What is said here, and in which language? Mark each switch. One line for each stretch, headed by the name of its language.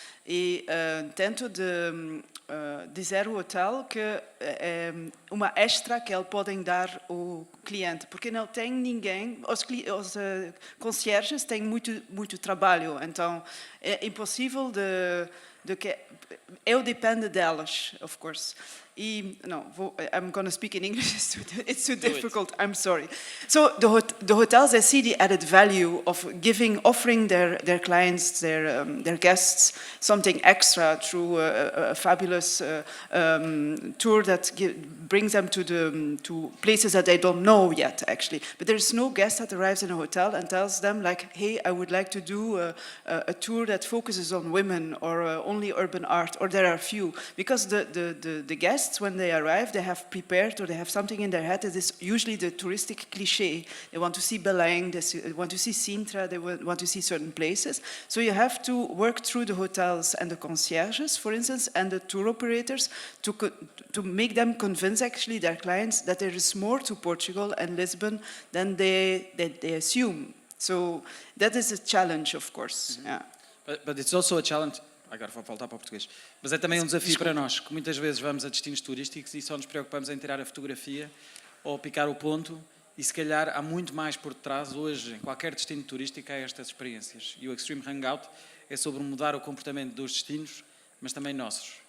Portuguese: E tento de dizer ao hotel que é uma extra que eles podem dar ao cliente, porque não tem ninguém, os concierges têm muito trabalho, então é impossível de que eu dependo delas,
English: of course. I'm going to speak in English. It's too difficult. I'm sorry. So the hotels, they see the added value of offering their clients, their guests, something extra through a fabulous tour that brings them to places that they don't know yet, actually. But there's no guest that arrives in a hotel and tells them, like, hey, I would like to do a tour that focuses on women or only urban art, or there are few. Because the guests, when they arrive, they have prepared or they have something in their head that is usually the touristic cliché. They want to see Belém, they want to see Sintra, they want to see certain places. So you have to work through the hotels and the concierges, for instance, and the tour operators to make them convince actually their clients that there is more to Portugal and Lisbon than they assume. So that is a challenge, of course. Mm-hmm. Yeah. But it's also a challenge.
Portuguese: Agora vou voltar para o português. Mas é também um desafio para nós, que muitas vezes vamos a destinos turísticos e só nos preocupamos em tirar a fotografia ou picar o ponto e se calhar há muito mais por detrás hoje, em qualquer destino turístico, há estas experiências. E o Extreme Hangout é sobre mudar o comportamento dos destinos, mas também nossos.